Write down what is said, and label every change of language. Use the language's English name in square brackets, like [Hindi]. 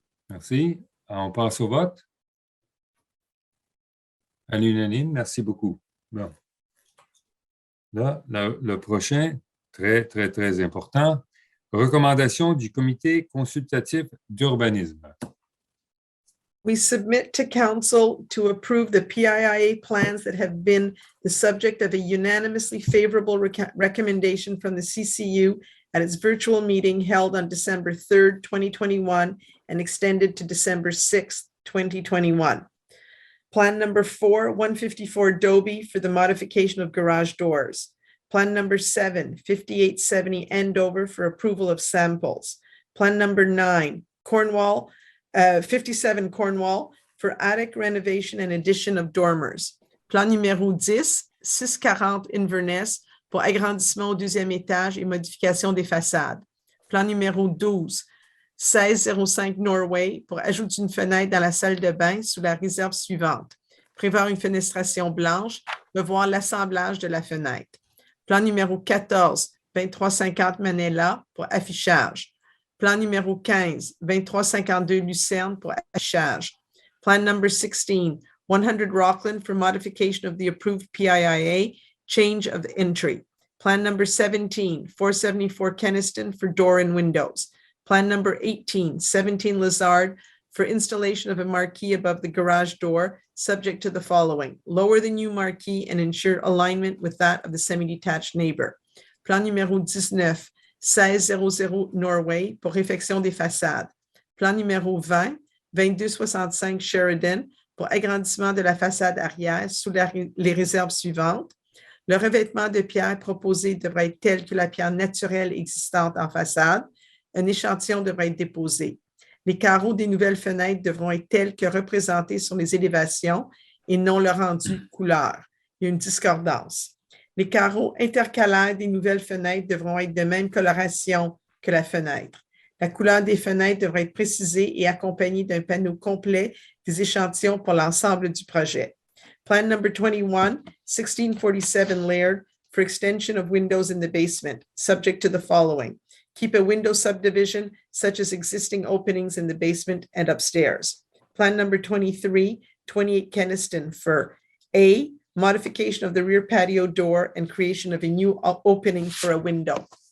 [French] Merci. On passe au vote. À l'unanime, merci beaucoup. Bon. Là, le prochain, très, très, très important. Recommandation du Comité consultatif d'urbanisme. [English] We submit to Council to approve the PIIA plans that have been the subject of a unanimously favorable recommendation from the CCU at its virtual meeting held on December 3rd, 2021 and extended to December 6th, 2021. Plan number 4, 154 Dobie for the modification of garage doors. Plan number 7, 5870 Andover for approval of samples. Plan number 9, 57 Cornwall for attic renovation and addition of dormers. [French] Plan numéro 10, 640 Inverness pour agrandissement au 2e étage et modification des façades. Plan numéro 12, 1605 Norway pour ajout d'une fenêtre dans la salle de bain sous la réserve suivante. Prévoir une fenestration blanche, revoir l'assemblage de la fenêtre. Plan numéro 14, 2350 Manella pour affichage. Plan numéro 15, 2352 Lucerne pour affichage. [English] Plan number 16, 100 Rockland for modification of the approved PIIA, change of entry. Plan number 17, 474 Kenniston for door and windows. Plan number 18, 17 Lazard for installation of a marquee above the garage door, subject to the following: lower the new marquee and ensure alignment with that of the semi-detached neighbor. [French] Plan numéro 19, 1600 Norway pour réfection des façades. Plan numéro 20, 2265 Sheridan pour agrandissement de la façade arrière sous les réserves suivantes. Le revêtement de pierre proposé devra être tel que la pierre naturelle existante en façade. Un échantillon devra être déposé. Les carreaux des nouvelles fenêtres devront être tels que représentés sur les élévations et non leur rendu couleur. Il y a une discordance. Les carreaux intercalaires des nouvelles fenêtres devront être de même coloration que la fenêtre. La couleur des fenêtres devra être précisée et accompagnée d'un panneau complet des échantillons pour l'ensemble du projet. [English] Plan number 21, 1647 Laird for extension of windows in the basement, subject to the following: keep a window subdivision such as existing openings in the basement and upstairs. Plan number 23, 28 Kenniston for A, modification of the rear patio door and creation of a new opening for a window.